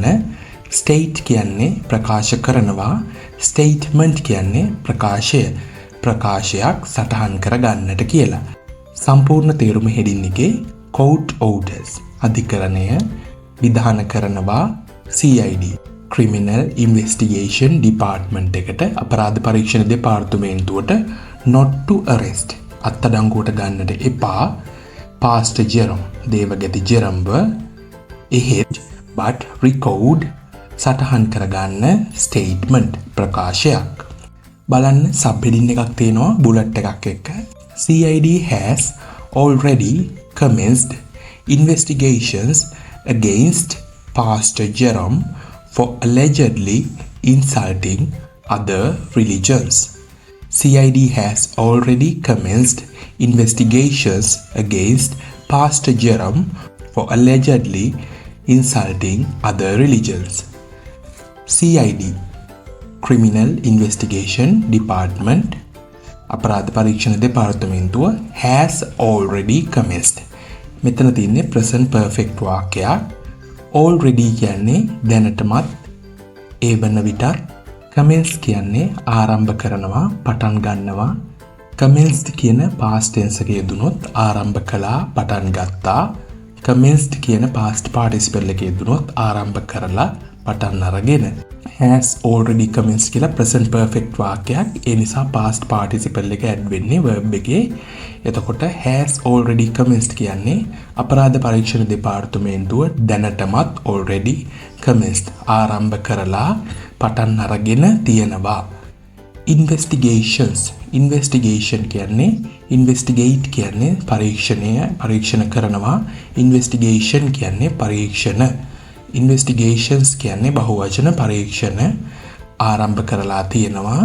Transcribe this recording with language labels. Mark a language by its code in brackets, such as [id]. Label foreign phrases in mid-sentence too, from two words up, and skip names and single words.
[si] state කියන්නේ ප්‍රකාශ කරනවා, statement කියන්නේ ප්‍රකාශය, ප්‍රකාශයක් සටහන් කරගන්නට කියලා. සම්පූර්ණ තේරුම heading එකේ [en] court orders [si] අධිකරණය විධාන කරනවා. [en] CID criminal investigation department [si] එකට, අපරාධ පරීක්ෂණ දෙපාර්තමේන්තුවට [en] not to arrest [si] අත්අඩංගුවට ගන්නට එපා Pastor Jerome දේවගති ජෙරම්ව, එහෙත් [en] but record [si] සටහන් කරගන්න statement ප්‍රකාශයක්. බලන්න [en] sub heading [si] එකක් තියෙනවා bullet එකක් එක්ක. [en] CID has already commenced investigations against Pastor Jerome for allegedly insulting other religions. CID has already commenced investigations against Pastor Jerome for allegedly insulting other religions. CID Criminal Investigation Department [si] අපරාධ පරීක්ෂණ දෙපාර්තමේන්තුව [en] has already commenced. [si] මෙතන තියෙන්නේ [en] present perfect [si] වාක්‍යයක්. already කියන්නේ දැනටමත්, ඒ වන විටත්. commence කියන්නේ ආරම්භ කරනවා, පටන් ගන්නවා. commenced කියන [en] past tense [si] එක යෙදුනොත් ආරම්භ කළා, පටන් ගත්තා. commenced කියන [en] past participle [si] එක යෙදුනොත් ආරම්භ කරලා, පටන් අරගෙන. [en] has already commenced කියලා present perfect වාක්‍යයක්. [si] ඒ නිසා [en] past participle [si] එක add වෙන්නේ verb එකේ. එතකොට [en] has already commenced [si] කියන්නේ අපරාධ පරීක්ෂණ දෙපාර්තමේන්තුව දැනටමත් [en] already commenced [si] ආරම්භ කරලා, පටන් අරගෙන තියෙනවා. investigation කියන්නේ investigate කියන්නේ පරීක්ෂණ කරනවා. investigation කියන්නේ පරීක්ෂණ. investigations කියන්නේ බහුවචන පරීක්ෂණ ආරම්භ කරලා තියෙනවා.